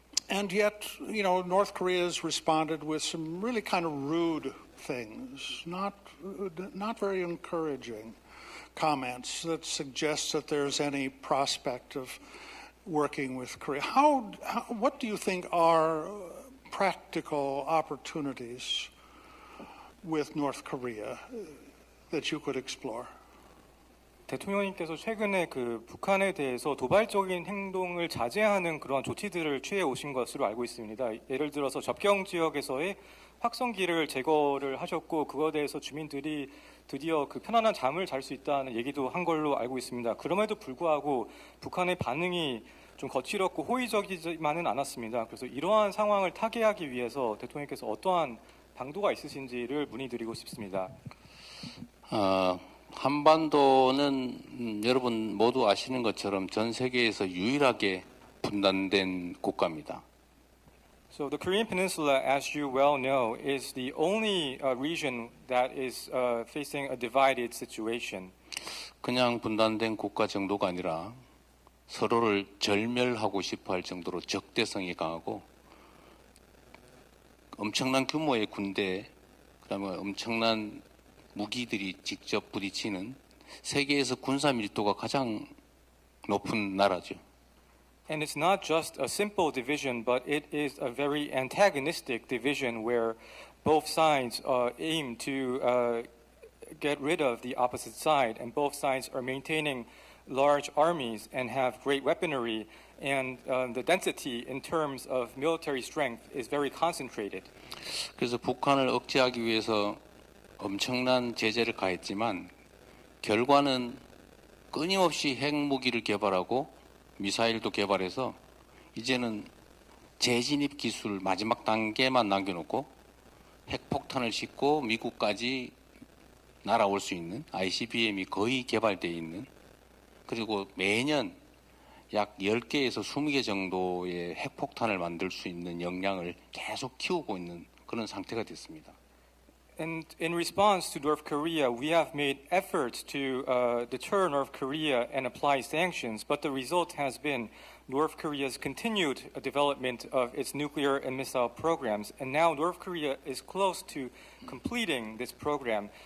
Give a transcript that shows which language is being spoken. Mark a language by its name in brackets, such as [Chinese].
[English] And yet, North Korea has responded with some really kind of rude things, not very encouraging comments that suggest that there's any prospect of working with Korea. What do you think are practical opportunities with North Korea that you could explore? [Korean] 대통령님께서 최근에 그 북한에 대해서 도발적인 행동을 자제하는 그런 조치들을 취해 오신 것으로 알고 있습니다. 예를 들어서 접경 지역에서의 확성기를 제거를 하셨고 그거에 대해서 주민들이 드디어 그 편안한 잠을 잘 수 있다는 얘기도 한 걸로 알고 있습니다. 그럼에도 불구하고 북한의 반응이 좀 거칠었고 호의적이지만은 않았습니다. 그래서 이러한 상황을 타개하기 위해서 대통령께서 어떠한 방도가 있으신지를 문의드리고 싶습니다. 한반도는 여러분 모두 아시는 것처럼 전 세계에서 유일하게 분단된 국가입니다. [English] So the Korean Peninsula, as you well know, is the only region that is facing a divided situation. [Korean] 그냥 분단된 국가 정도가 아니라 서로를 절멸하고 싶어할 정도로 적대성이 강하고 엄청난 규모의 군대, 그다음에 엄청난 무기들이 직접 부딪히는 세계에서 군사 밀도가 가장 높은 나라죠. [English] And it's not just a simple division, but it is a very antagonistic division where both sides aim to get rid of the opposite side, and both sides are maintaining large armies and have great weaponry, and the density in terms of military strength is very concentrated. [Korean] 그래서 북한을 억제하기 위해서 엄청난 제재를 가했지만 결과는 끊임없이 핵무기를 개발하고 미사일도 개발해서 이제는 재진입 기술 마지막 단계만 남겨놓고 핵폭탄을 싣고 미국까지 날아올 수 있는 ICBM이 거의 개발되어 있는, 그리고 매년 약 10개에서 20개 정도의 핵폭탄을 만들 수 있는 역량을 계속 키우고 있는 그런 상태가 됐습니다. [English] And in response to North Korea, we have made efforts to deter North Korea and apply sanctions, but the result has been North Korea's continued development of its nuclear and missile programs. And now North Korea is close to completing this program.